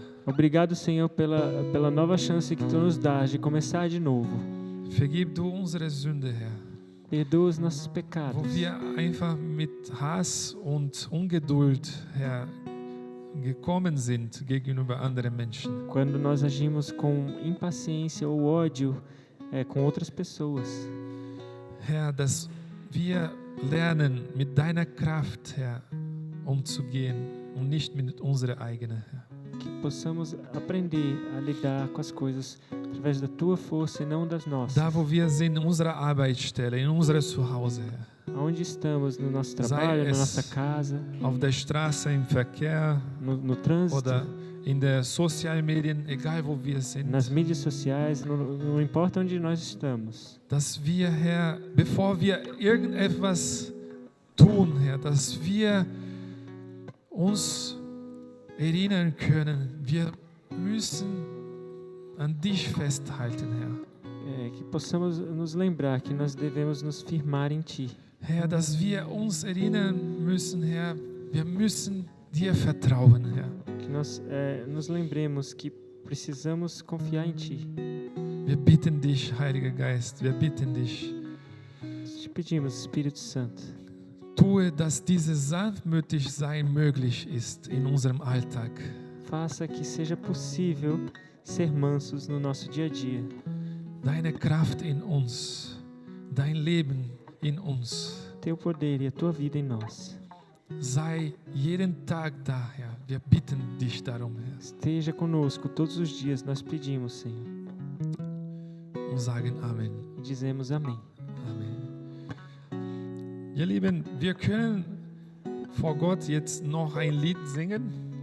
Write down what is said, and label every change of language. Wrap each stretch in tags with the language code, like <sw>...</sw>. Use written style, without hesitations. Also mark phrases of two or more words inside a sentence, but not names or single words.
<pt>Obrigado, Senhor, pela nova chance que tu nos dás de começar de novo.</pt> <de>Vergib du unsere Sünde, Herr.</de> <pt>Perdoa os nossos</pt> <de>Wo</de> <pt>pecados.</pt> <de>wir einfach mit Hass und Ungeduld, Herr, gekommen sind gegenüber anderen Menschen.</de> <pt>Quando nós agimos com impaciência ou ódio com outras pessoas.</pt> <de>Herr, dass wir lernen, mit deiner Kraft, Herr, umzugehen und nicht mit unserer eigenen, Herr.</de> <pt>Que possamos aprender a lidar com as coisas através da tua força e não das nossas.</pt> <de>Da, wo wir sind, in unserer Arbeitsstelle, in unserem Zuhause, Herr.</de> <pt>Aonde estamos, no nosso trabalho, na nossa casa,</pt> <de>auf der Straße, im Verkehr</de> <pt>no trânsito,</pt> <de>oder in den sozialen Medien, egal wo wir sind,</de> <pt>nas mídias sociais, não importa onde nós estamos.</pt> <de>dass wir, Herr, bevor wir irgendetwas tun, Herr, dass wir uns erinnern können, wir müssen an dich festhalten, Herr.</de> <pt>Que possamos nos lembrar que nós devemos nos firmar em Ti.</pt> <de>Herr, dass wir uns erinnern müssen, Herr, wir müssen dir vertrauen, Herr.</de> <pt>Que nós nos lembremos que precisamos confiar em Ti.</pt> <de>Wir bitten dich, Heiliger Geist, wir bitten dich,</de> <pt>Te pedimos, Espírito Santo,</pt> <de>tue, dass dieses sanftmütig sein möglich ist in unserem Alltag.</de> <pt>faça que seja possível ser mansos no nosso dia a dia.</pt> <de>Deine Kraft in uns, dein Leben in uns.</de> <pt>teu poder e a tua vida em nós.</pt> <de>Sei jeden Tag da, Herr. Wir bitten dich darum, Herr.</de> <pt>Esteja conosco todos os dias, nós pedimos, Senhor.</pt> <de>Und sagen Amen.</de> <pt>E dizemos amém.</pt> <de>Amen. Ihr Lieben, wir können vor Gott jetzt noch ein Lied singen.</de>